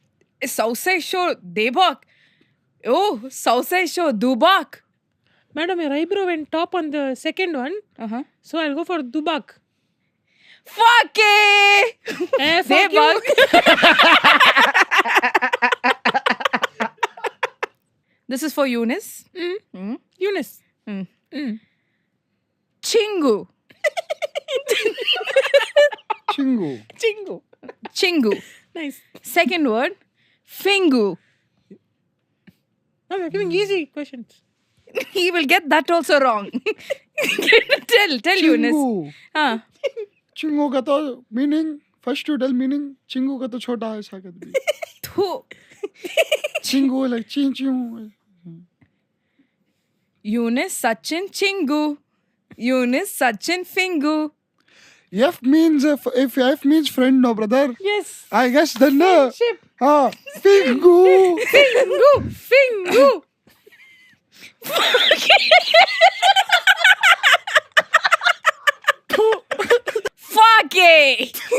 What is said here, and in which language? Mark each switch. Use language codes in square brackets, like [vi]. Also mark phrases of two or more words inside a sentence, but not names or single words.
[en] Oh, Sausage Debak. Oh, sausage Dubak. Madam, your eyebrow went top on the second one. Uh-huh. So I'll go for Dubak. Fuck it! Fuck you. Debak. This is for Eunice. Eunice. Chingu. Chingu. Chingu. Chingu. Nice. Second word, Fingu. No, we're giving easy questions. He will get that also wrong. tell Eunice. Chingu. [hi] हाँ. [en] Chingu [hi] का तो [en] meaning. First you tell meaning. [hi] Chingu का तो छोटा है शायद भी. [en] Thu. Chingu like chingu. Eunice, Sachin, Chingu. Eunice, Sachin, Fingu. F means if F means friend, no brother. Yes. I guess then no. Ship. Fingu. Fingu. Fingu. Fuck it.